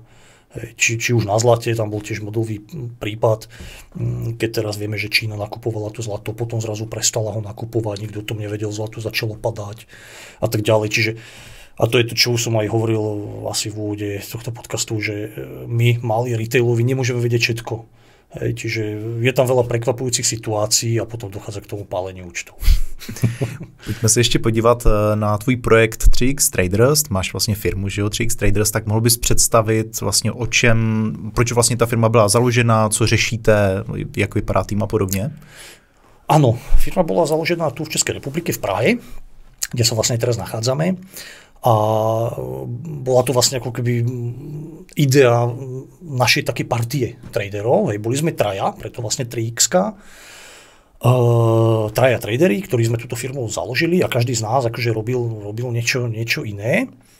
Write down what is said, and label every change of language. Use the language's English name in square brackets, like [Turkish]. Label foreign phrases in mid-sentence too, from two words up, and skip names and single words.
[Slovak] Hej, či už na zlate, tam bol tiež modelový prípad, keď teraz vieme, že Čína nakupovala to zlato, potom zrazu prestala ho nakupovať, nikto o tom nevedel, zlato začalo padať a tak ďalej. Čiže A to je to, čo som aj hovoril asi v úvode tohto podcastu, že my, malí retailovi, nemôžeme vedieť všetko. Hej, čiže je tam veľa prekvapujúcich situácií a potom dochádza k tomu páleniu účtov. [Czech] Pojďme se ještě podívat na tvůj projekt 3X Traders. Máš vlastně firmu, že jo, 3X Traders, tak mohl bys představit vlastně o čem, proč vlastně ta firma byla založena, co řešíte, jak vypadá tým a podobně? [Slovak] Áno, firma bola založená tu v Českej republike v Prahe, kde sa vlastne teraz nachádzame. A bola to vlastne ako keby idea našej také partie traderov. Hej, boli sme traja, preto vlastne 3X-ka. Traja tradery, ktorí sme túto firmu založili a každý z nás akože robil niečo iné.